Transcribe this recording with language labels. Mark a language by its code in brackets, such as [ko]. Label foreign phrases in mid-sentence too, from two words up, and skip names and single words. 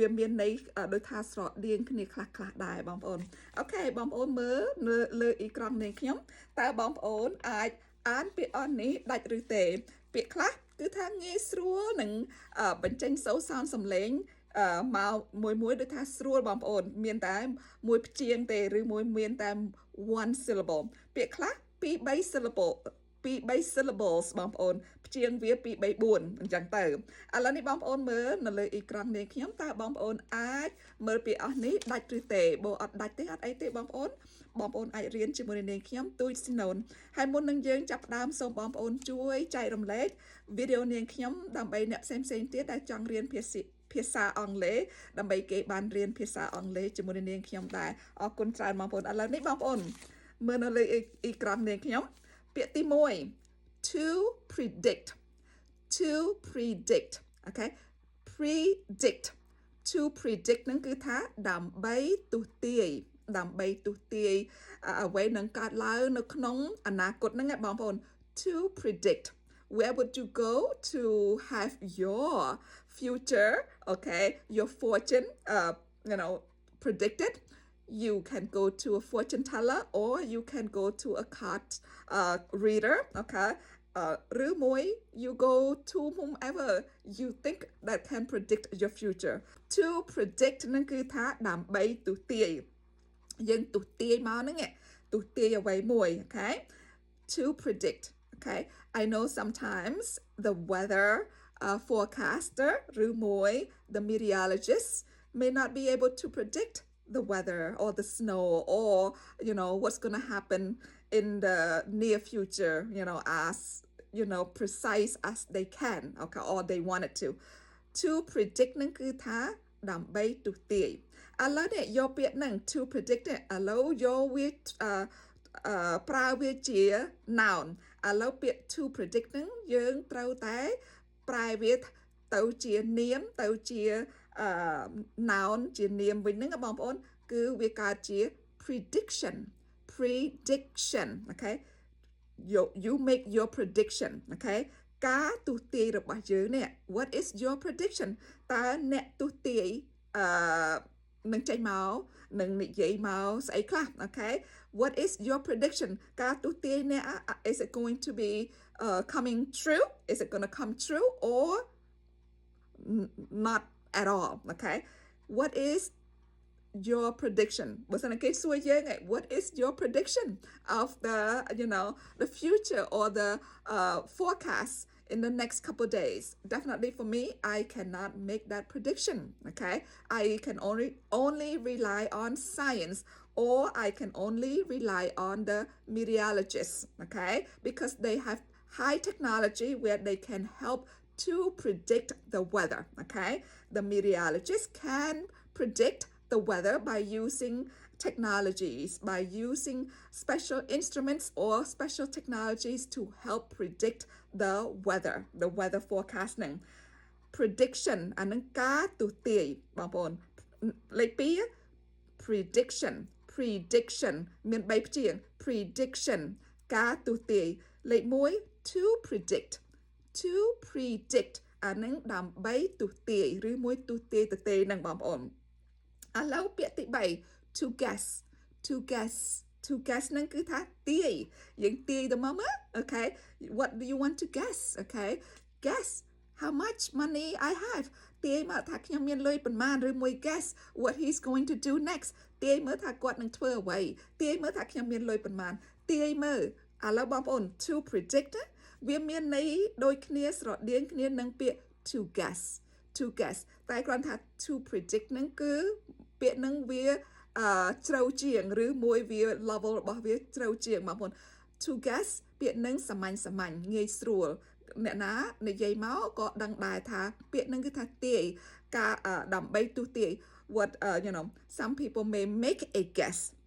[km] មានន័យដូចថាស្រដៀងគ្នាខ្លះដែរបងប្អូនអូខេបងប្អូនមើលលើអ៊ីក្រង់នាងខ្ញុំតើបងប្អូនអាចអានពាក្យអស់នេះដាច់ឬទេពាក្យខ្លះគឺថាងាយស្រួលនឹងបញ្ចេញសូរ សោនសំឡេងមកមួយដូចថាស្រួលបងប្អូនមានតែមួយព្យាង្គទេឬមួយមានតែ [en] one syllable [km] ពាក្យខ្លះ [en] 2-3 syllable 2-3 syllables [km] បងប្អូនព្យាង្គវា2-3-4អ ញ្ចឹងទៅឥឡូវនេះបងប្អូនមើលនៅលើអ៊ីក្រង់នេះខ្ញុំតើបងប្អូនអាចមើលពាក្យអស់នេះដាច់ឬទេបើអត់ដាច់ទេអត់អីទេបងប្អូនអាចរៀនជាមួយនឹងខ្ញុំទូចស៊ីណូនហើយមុននឹងយើងចាប់ផ្ដើមសូមបងប្អូនជួយចែករំលែកវីដេអូនាងខ្ញុំដើម្បីអ្នកផ្សេងទៀតដែលចង់រៀនភាសាអង់គ្លេសដើម្បីគេបានរៀនភាសាអង់គ្លេសជាមួយនឹងនាងខ្ញុំដែរអរគុណច្រើនបងប្អូនឥឡូវនេះបងប្អូនមើលនៅលើអ៊ីក្រង់នាងខ្ញុំពាក្យទី1 [en] to predict okay predict to predict [km] ហ្នឹងគឺថាដើម្បីទស្សន៍ទាយអ្វីនឹងកើតឡើងនៅក្នុងអនាគតហ្នឹងបងប្អូន [en] to predict where would you go to have your future okay your fortune predicted you can go to a fortune teller or you can go to a card reader okayឬមួយ you go to whomever you think that can predict your future to predict [km] នឹងគឺថាដើម្បីទស្សន៍ទាយយើងទស្សន៍ទាយ មកហ្នឹងទស្សន៍ទាយអ្វីមួយ [en] okay to predict okay I know sometimes the weather forecaster ឬមួយ the meteorologist may not be able to predict the weather or the snow or what's going to happen in the near future as precise as they can okay or they wanted to predict [km] នឹងគឺថាដើម្បីទស្សន៍ទាយឥឡូវនេះយកពាក្យហ្នឹង [en] to predict [km] ឥឡូវយកវាប្រើវាជា noun ឥឡូវពាក្យ [en] to predict [km] ហ្នឹងយើងត្រូវតែប្រែវាទៅជានាមទៅជា noun ជានាមវិញហ្នឹងបងប្អូនគឺវាកើតជា prediction [en] okay you make your prediction okay [km] ការទស្សន៍ទាយរបស់យើងនេះ [en] what is your prediction [km] តើអ្នកទស្សន៍ទាយនឹងចេញមកនឹងនិយាយមកស្អីខ្លះ [en] okay what is your prediction [km] ការទស្សន៍ទាយនេះ [en] is it going to be coming true is it going to come true or not at all okay what is your prediction [km] បើសិនគេសួរយើង [en] what is your prediction of the future or the forecast in the next couple of days definitely for me I cannot make that prediction okay I can only rely on science or I can only rely on the meteorologists okay because they have high technology where they can help to predict the weather okay the meteorologists can predict the weather by using technologies, by using special instruments or special technologies to help predict the weather forecasting. [km] Prediction អានឹងការទស្សន៍ទាយបងប្អូនលេខ2 prediction មាន3ព្យាង្គ prediction ការទស្សន៍ទាយលេខ1 [en] to predict [km] អានឹងដើម្បីទស្សន៍ទាយឬមួយទស្សន៍ទាយទៅទេនឹងបងប្អូនឥឡូវពាក្យទី3 to [en] guess [km] នឹងគឺថាទាយយើងទាយទៅមកមើល [en] okay what do you want to guess okay guess how much money I have [km] ទាយមកថាខ្ញុំមាន លុយប៉ុន្មានឬមួយ [en] guess what he's going to do next [km] ទាយមើលថាគាត់នឹងធ្វើអ្វីទាយមើលថាខ្ញុំមានលុ យប៉ុន្មានទាយមើលឥឡូវបងប្អូន [en] to predict [km] វាមានន័យដូចគ្នាស្រដៀងគ្នានឹងពាក្យ [en] to guess [km] តែគ្រាន់ថា [en] to predict [km] ហ្នឹងគឺពាក្យហ្នឹងវាជ្រៅជាងឬមួយវា level របស់វាជ្រៅជាងបងប្អូន [en] to guess [km] ពាក្យនឹងសាមញ្ញងាយស្រួលអ្នកណានិយាយមកក៏ដឹងដែរថាពាក្យនឹងគឺថាទាយការដើម្បីទស្សន៍ទាយ [en] what some people may make a guess